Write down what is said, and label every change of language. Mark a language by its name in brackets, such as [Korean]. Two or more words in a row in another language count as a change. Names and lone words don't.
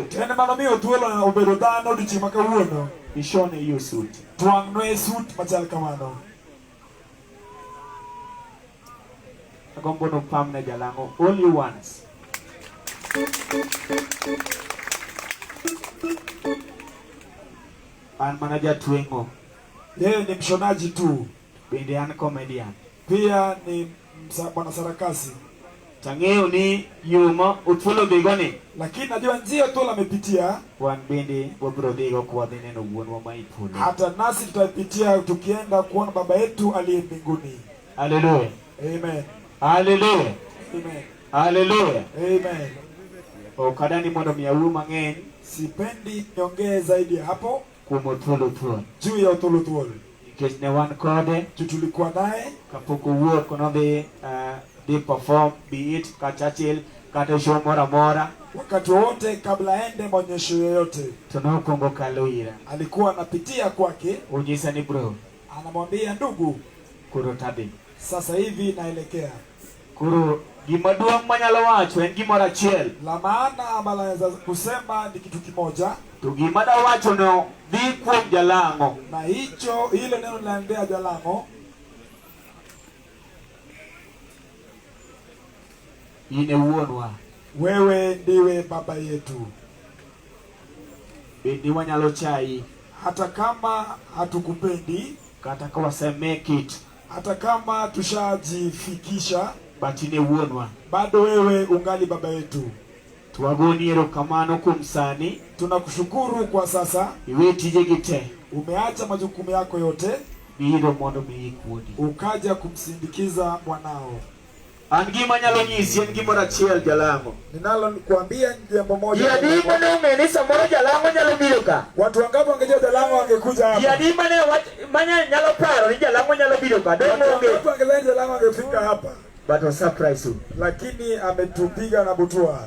[Luo (Kenya and Tanzania)] Tena mano mi Otuol obedo dhano odiochieng' ma kawuono. [Swahili] Ishone hiyo suit. [Luo (Kenya and Tanzania)] Twang'ne sut machal kamano. Agombo nopamne Jalang'o [English] only once. [Luo (Kenya and Tanzania)] An mana jatweng'o. [Swahili] Yeye ni mshonaji tu, [Luo (Kenya and Tanzania)] Bende an comedian. [Swahili] pia ni bwana sarakasi. [Luo (Kenya and Tanzania)] Tang'eyo ni yuma Otuol odhigoni. [Swahili] Lakini najua njia Otuol amepitia, [Luo (Kenya and Tanzania)] Wan bende wabiro dhigo kwadhi neno wuonwa ma ipolo. [Swahili] hata nasi tutaipitia tukienda kuona baba yetu aliye mbinguni. Hallelujah. Amen. Hallelujah. Amen. Hallelujah. Amen. [Luo (Kenya and Tanzania)] Okadani mondo mi awuo mang'eny [Swahili] Sipendi niongee zaidi ya hapo [Luo (Kenya and Tanzania)] kuom Otuol. [Swahili] juu ya Otuol. [Luo (Kenya and Tanzania)] Nikech ne wan kode [Swahili] Juu tulikuwa naye [Luo (Kenya and Tanzania)] kapok owuok nodhi dhi [English] perform be it [Luo (Kenya and Tanzania)] ka Churchill kata show moro amora [Swahili] wakati wote kabla aende maonyesho yoyote. [Luo (Kenya and Tanzania)] to nokwongo kalo ira. [Swahili] Alikuwa anapitia kwake, [Luo (Kenya and Tanzania)] Onyisa ni bro, [Swahili] anamwambia ndugu, [Luo (Kenya and Tanzania)] koro tadhi. [Swahili] sasa hivi naelekea. [Luo (Kenya and Tanzania)] Koro gima duong' manyalo wacho en gimoro achiel. [Swahili] La maana ambalo naweza kusema ni kitu kimoja, [Luo (Kenya and Tanzania)] To gima da wacho no dhi kuom Jalang'o. [Swahili] na hicho hilo neno linaendea Jalang'o. [Luo (Kenya and Tanzania)] In e wuonwa. [Swahili] Wewe ndiwe baba yetu, [Luo (Kenya and Tanzania)] Bende wanyalo chai [Swahili] hata kama hatukupendi, [Luo (Kenya and Tanzania)] kata ka wase [English] make it, [Swahili] hata kama tushajifikisha, [Luo (Kenya and Tanzania)] but in e wuonwa. [Swahili] bado wewe ungali baba yetu. [Luo (Kenya and Tanzania)] Twagoni erokamano kuom sani. [Swahili] Tunakushukuru kwa sasa, [Luo (Kenya and Tanzania)] Iwe tijegi te [Swahili] umeacha majukumu yako yote [Luo (Kenya and Tanzania)] biro mondo mi ikuodi. [Swahili] ukaja kumsindikiza mwanao. [Luo (Kenya and Tanzania)] Angima nyalo nyisi en gimoro achiel Jalango. [Swahili] Ninalo kuambia jambo moja. [Luo (Kenya and Tanzania)] Yadi mane ungeni samoro Jalango nyalo biro ka. [Swahili] Watu wangapi wangejua Jalango wangekuja hapa? [Luo (Kenya and Tanzania)] Yadi mane nyalo paro ni Jalango nyalo biro ka. [Swahili] Watu wangapi wangedhani Jalango angefika hapa? [English] But was surprise you. [Swahili] Lakini ametupiga na butua.